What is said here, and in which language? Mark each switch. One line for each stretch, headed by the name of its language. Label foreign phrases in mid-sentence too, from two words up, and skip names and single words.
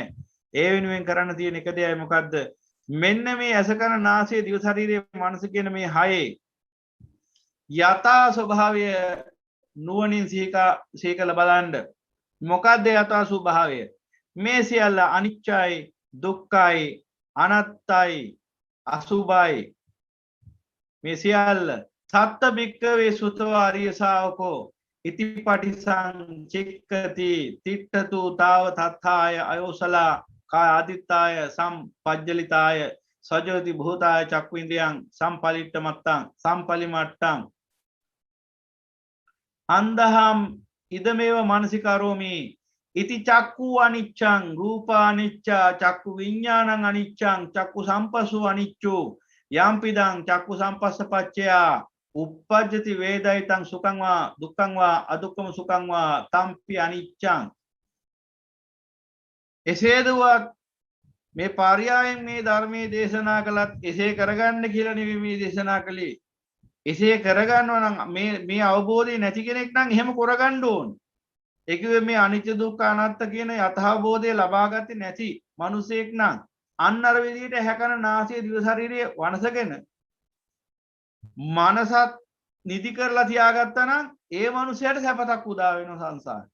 Sinhala: ඒ වෙනුවෙන් කරන්න තියෙන එක දෙයයි මොකද්ද? මෙන්න මේ ඇසකන නාසය දිව ශරීරය මනස කියන මේ හයේ යථා ස්වභාවය නුවණින් සීකල බලන්න. මොකද්ද යථා ස්වභාවය? මේ සියල්ල අනිච්චයි, දුක්ඛයි, අනාත්තයි, අසුභයි. මේ සියල්ල
Pali: සත්ත භික්ඛවේ සුතෝ ආර්ය ශාවකෝ ඉතිපටිසං චික්කති තිට්ඨතු තාව තත්ථාය අයෝසලා කාය ආදිත්තාය සම්පජ්ජලිතාය සජෝති භූතාය චක්ඛුඉන්ද්‍රියං සම්පලිට්ඨමත්තං සම්පලිමට්ඨං අන්දහම් ඉදමේව මානසිකාරෝමි ඉති චක්ඛු අනිච්ඡං රූප අනිච්ච චක්ඛු විඥානං අනිච්ඡං චක්ඛු සම්පස්සු අනිච්චෝ යම්පිදං චක්ඛු සම්පස්සපච්චයා uppajjati vedaitan sukang වා දුක්ඛං වා අදුක්ඛම සුඛං වා තම්පි අනිච්ඡං.
Sinhala: එසේදුවත් මේ පර්යායෙන් මේ ධර්මයේ දේශනා කළත් එසේ කරගන්න කියලා නෙවෙයි මේ දේශනා කළේ. එසේ කරගන්නවා නම් මේ අවබෝධය නැති කෙනෙක් නම් එහෙම කරගන්න ඕන. ඒ කිව්වේ මේ අනිත්‍ය දුක්ඛ අනාත්ත කියන යථාබෝධය ලබාගත්තේ නැති මිනිසෙක් නම් අන්න අර විදිහට හැකන නාසය දිව ශරීරයේ වනසගෙන මනසත් නිදි කරලා තියාගත්තා නම් ඒ මනුස්සයාට සැපතක් උදා වෙනවා සංසාරේ.